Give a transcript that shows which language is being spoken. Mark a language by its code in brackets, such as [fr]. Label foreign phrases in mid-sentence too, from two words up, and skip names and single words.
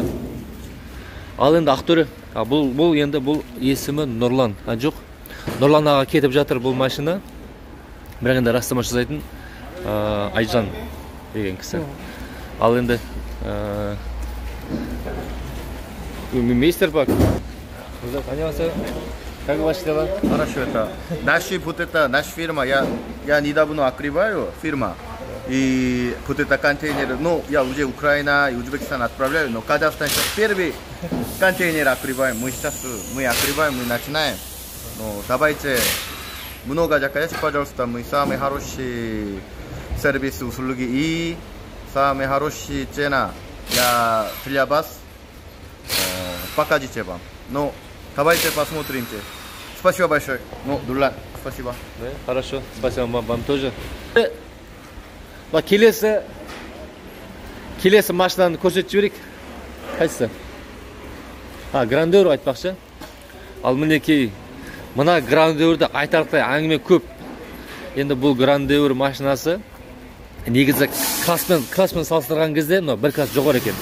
[kk] Ал енді Ақтөре, бұл енді бұл есімі Нұрлан. Жоқ. Нұрлан аға кетіп жатыр бұл машина. Бірақ енді растама жасайтын Айжан деген кісі. Ал енді мистер Пак. [ko] Ан녕하세요. [ru] Как ваши дела? Хорошо, это наша фирма, я недавно открываю фирма, и вот это контейнер, ну, я уже Украина и Узбекистан отправляю, но Казахстан сейчас первый контейнер открываем, мы открываем, мы начинаем, ну, давайте много заказать, пожалуйста, мы самые хорошие сервисы, услуги и самые хорошие цены для вас покажите вам, ну, давайте посмотримте. Спасибо большое. Ну, Нурлан, спасибо. Да, хорошо, спасибо вам тоже. [kk] Келесі машинаны көрсетіп жіберейік. Қайсысы? Грандeur айтпақшы. Ал мінекей, мына Грандеurді айтарлықтай әңгіме көп. Енді бұл Грандeur машинасы негізі класспен салыстырған кезде, бір класс жоғары екен.